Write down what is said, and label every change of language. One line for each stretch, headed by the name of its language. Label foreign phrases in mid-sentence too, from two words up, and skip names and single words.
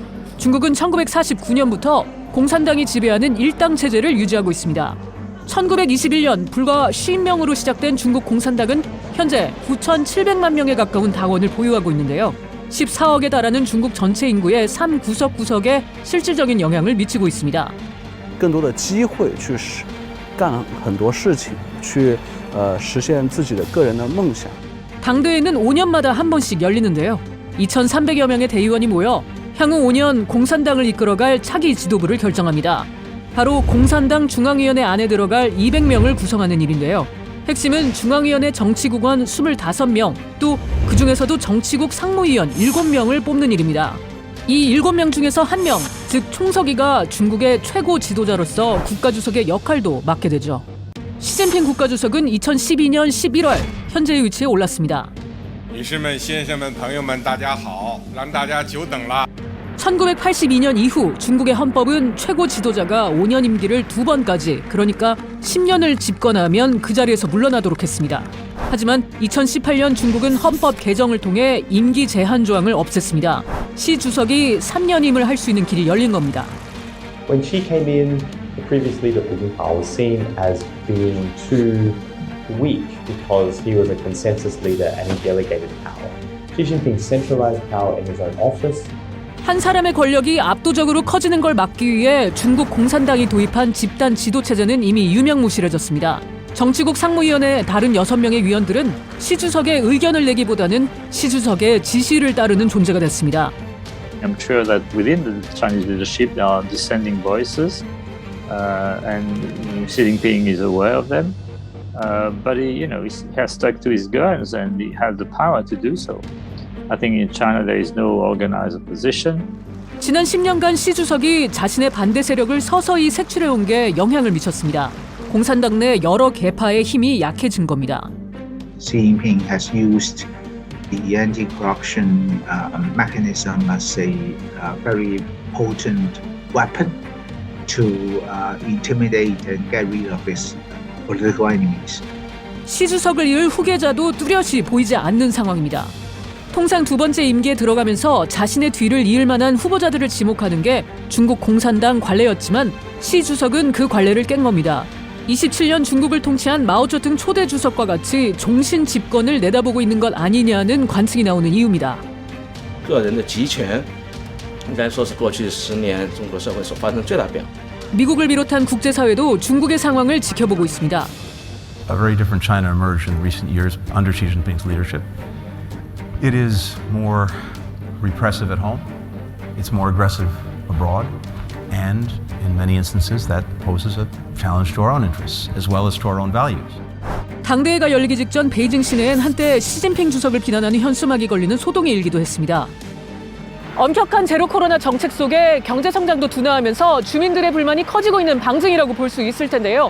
Korean: 중국은 1949년부터 공산당이 지배하는 일당 체제를 유지하고 있습니다. 1921년 불과 50명으로 시작된 중국 공산당은 현재 9,700만 명에 가까운 당원을 보유하고 있는데요. 14억에 달하는 중국 전체 인구의 3구석구석에 실질적인 영향을 미치고 있습니다.
Chinese: 更多的机会去干很多事情，去实现自己的个人的梦想。
Korean: 당대회는 5년마다 한 번씩 열리는데요. 2,300여 명의 대의원이 모여 향후 5년 공산당을 이끌어갈 차기 지도부를 결정합니다. 바로 공산당 중앙위원회 안에 들어갈 200명을 구성하는 일인데요. 핵심은 중앙위원회 정치국원 25명, 또 그중에서도 정치국 상무위원 7명을 뽑는 일입니다. 이 7명 중에서 1명, 즉 총서기가 중국의 최고 지도자로서 국가주석의 역할도 맡게 되죠. 시진핑 국가주석은 2012년 11월 현재의 위치에 올랐습니다.
Chinese: 女士们、先生们、朋友们，大家好，让大家久等了。
Korean: 1982년 이후 중국의 헌법은 최고 지도자가 5년 임기를 2번까지, 그러니까 10년을 집권하면 그 자리에서 물러나도록 했습니다. 하지만 2018년 중국은 헌법 개정을 통해 임기 제한 조항을 없앴습니다. 시 주석이 3년임을 할 수 있는 길이 열린 겁니다.
English: When Xi came in, the previous leader Hu Jintao was seen as being too weak because he was a consensus leader and he delegated power. Xi Jinping centralized power in his own office.
Korean: 한 사람의 권력이 압도적으로 커지는 걸 막기 위해 중국 공산당이 도입한 집단 지도 체제는 이미 유명무실해졌습니다. 정치국 상무위원회 다른 6명의 위원들은 시 주석의 의견을 내기보다는 시 주석의 지시를 따르는 존재가 됐습니다.
English: I'm sure that within the Chinese leadership there are dissenting voices, and Xi Jinping is aware of them. But he has stuck to his guns, and he has the power to do so. I think in China there is no organized opposition.
Korean: 지난 10년간 시 주석이 자신의 반대 세력을 서서히 색출해온 게 영향을 미쳤습니다. 공산당 내 여러 계파의 힘이 약해진 겁니다.
English: Xi Jinping has used the anti-corruption mechanism as a very potent weapon to intimidate and get rid of his political enemies.
Korean: 시 주석을 이을 후계자도 뚜렷이 보이지 않는 상황입니다. 통상 두 번째 임기에 들어가면서 자신의 뒤를 이을 만한 후보자들을 지목하는 게 중국 공산당 관례였지만 시 주석은 그 관례를 깬 겁니다. 27년 중국을 통치한 마오쩌둥 초대 주석과 같이 종신 집권을 내다보고 있는 것 아니냐는 관측이 나오는 이유입니다.
Chinese: 个人的集权应该说是过去10年中国社会所发生最大变化。
Korean: 미국을 비롯한 국제사회도 중국의 상황을 지켜보고 있습니다.
English: A very different China emerged in recent years under Xi Jinping's leadership. It is more repressive at home, it's more aggressive abroad, and in many instances that poses a challenge to our own interests as well as to our own values.
Korean: 당대회가 열리기 직전 베이징 시내엔 한때 시진핑 주석을 비난하는 현수막이 걸리는 소동이 일기도 했습니다. 엄격한 제로 코로나 정책 속에 경제 성장도 둔화하면서 주민들의 불만이 커지고 있는 방증이라고 볼 수 있을 텐데요.